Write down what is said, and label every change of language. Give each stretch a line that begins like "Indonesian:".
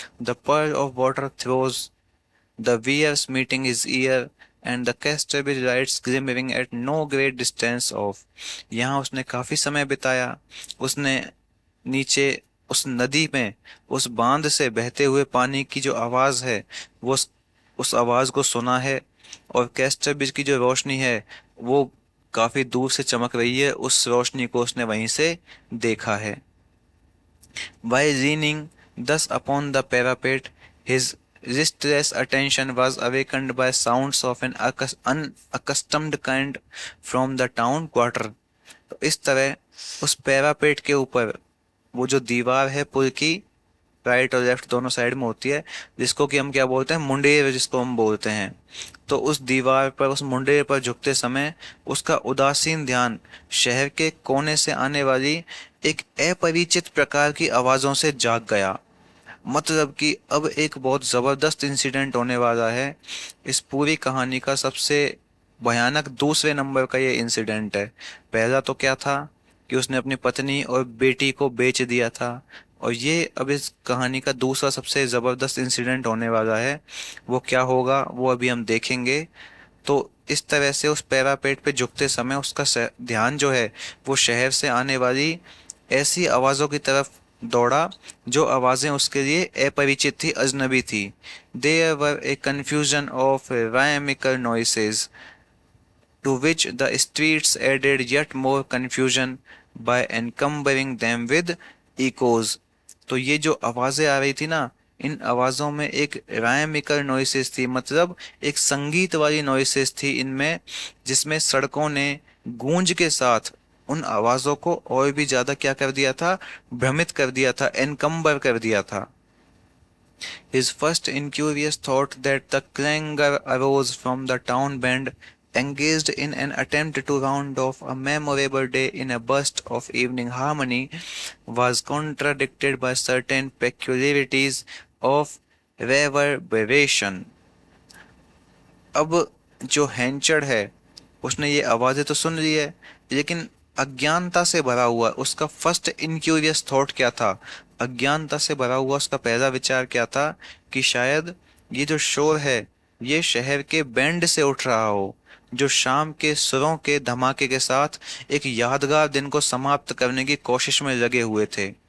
English: The pearl of water throws the weirs meeting his ear, and the casterbridge lights glimmering at no great distance off.
Hindi: यहाँ उसने काफी समय बिताया। उसने नीचे उस नदी में उस बांध से बहते हुए पानी की जो आवाज है वो उस आवाज को सुना है, और कैस्टरब्रिज की जो रोशनी है वो काफी दूर से चमक रही है, उस रोशनी को उसने वहीं से देखा है। While leaning thus upon the parapet, his restless attention was awakened by sounds of an unaccustomed kind from the town quarter. तो इस तरह उस पैरापेट के ऊपर वो जो दीवार है पुल की, राइट और लेफ्ट दोनों साइड में होती है, जिसको कि हम क्या बोलते हैं, मुंडेर जिसको हम बोलते हैं। तो उस दीवार पर, उस मुंडेर पर झुकते समय उसका उदासीन ध्यान शहर के कोने से आने वाली एक अपरिचित प्रकार की आवाजों से जाग गया। मतलब कि अब एक बहुत जबरदस्त इंसिडेंट होने वाला है। इस पूरी कहानी का सबसे भयानक दूसरे नंबर का ये इंसिडेंट है। पहला तो क्या था कि उसने अपनी पत्नी और बेटी को बेच दिया था, और ये अब इस कहानी का दूसरा सबसे जबरदस्त इंसिडेंट होने वाला है। वो क्या होगा वो अभी हम देखेंगे। तो इस तरह से उस पैरापेट पे झुकते समय उसका ध्यान जो है वो शहर से आने वाली ऐसी आवाज़ों की तरफ दौड़ा जो आवाज़ें उसके लिए अपरिचित थी, अजनबी थी।
English: There were a confusion of rhythmical noises to which the streets added yet more confusion by encumbering them with echoes।
Hindi: तो ये जो आवाजें आ रही थी ना, इन आवाजों में एक रायमिकल नॉइसेस थी, मतलब एक संगीत वाली नॉइसेस थी इनमें, जिसमें सड़कों ने गूंज के साथ उन आवाजों को और भी ज्यादा क्या कर दिया था, भ्रमित कर दिया था, एनकम्बर कर दिया था।
English: His first incurious thought that the clangor arose from the town band engaged in an attempt to round off a memorable day in a burst of evening harmony was contradicted by certain peculiarities of reverberation।
Hindi: अब जो हैंचर्ड है उसने ये आवाजें तो सुन ली है, लेकिन अज्ञानता से भरा हुआ उसका
English: first incurious thought
Hindi: क्या था, अज्ञानता से भरा हुआ उसका पहला विचार क्या था कि शायद ये जो शोर है ये शहर के बैंड से उठ रहा हो, जो शाम के सुरों के धमाके के साथ एक यादगार दिन को समाप्त करने की कोशिश में लगे हुए थे।